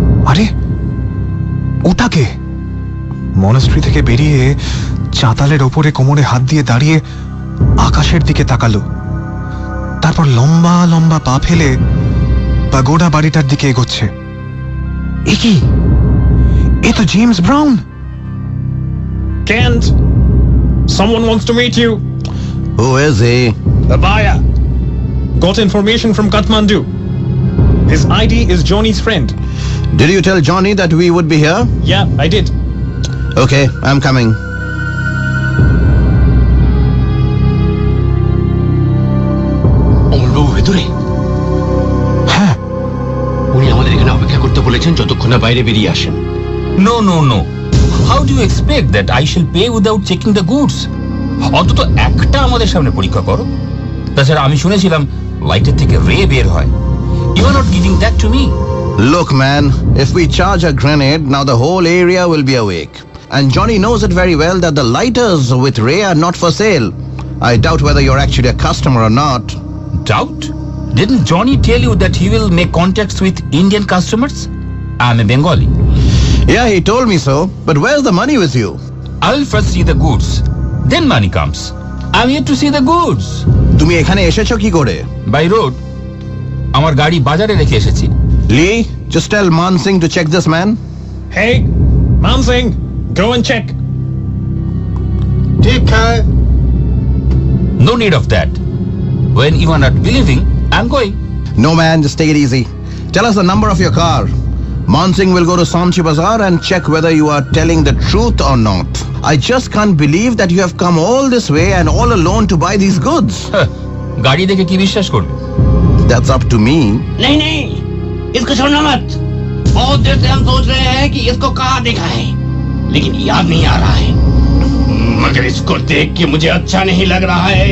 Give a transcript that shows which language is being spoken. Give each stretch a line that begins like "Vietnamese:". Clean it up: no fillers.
Bangla: আরে ওটাকে মনাস্ট্রি থেকে বেরিয়ে চাতালের ওপরে কোমরে হাত দিয়ে দাঁড়িয়ে আকাশের দিকে তাকালো, তারপর লম্বা লম্বা পা ফেলে পাগোডা বাড়িটার দিকে এগোচ্ছে। এ কি? এ তো James brown.
English: Kent, someone wants to meet you. Who is he? A buyer. Got information from Kathmandu. His ID is Johnny's friend. Did you tell Johnny that we would be here? Yeah, I did. Okay, I'm coming.
Bangla: অমলবাবু ভেতরে? হ্যাঁ, উনি আমাদের এখানে অপেক্ষা করতে বলেছেন যতক্ষণ না বাইরে বেরিয়ে আসেন।
English: No, no, no. How do you expect that I shall pay without checking the goods?
Bangla: অন্তত একটা আমাদের সামনে পরীক্ষা করো। তাছাড়া আমি শুনেছিলাম লাইটের থেকে রে বের হয়।
English: You are not giving that to me. Look, man, if we charge a grenade, now the whole area will be awake. And Johnny knows it very well that the lighters with Ray are not for sale. I doubt whether you're actually a customer or not. Doubt? Didn't Johnny tell you that he will make contacts with Indian customers? I'm a Bengali. Yeah, he told me so, but where's the money with you? I'll first see the goods. Then money comes. I'm here to see the goods.
Bangla: তুমি এখানে এসেছো কি করে?
English: By road.
Bangla: আমার গাড়ি বাজারে রেখে এসেছি।
English: Lee, just tell Man Singh to check this man. Hey, Man Singh, go and check.
Hindi: ठीक है।
English: No need of that. When you are not believing, I'm going. No, man, just take it easy. Tell us the number of your car. Man Singh will go to Samchi Bazaar and check whether you are telling the truth or not. I just can't believe that you have come all this way and all alone to buy these goods.
Bangla: গাড়ি দেখে কি বিশ্বাস করবে?
English: That's up to me.
Hindi: नहीं नहीं, इसको छोड़ना मत। बहुत देर से हम सोच रहे हैं कि इसको कहाँ देखा है, लेकिन याद नहीं आ रहा है। मगर इसको देख के मुझे अच्छा नहीं लग रहा है।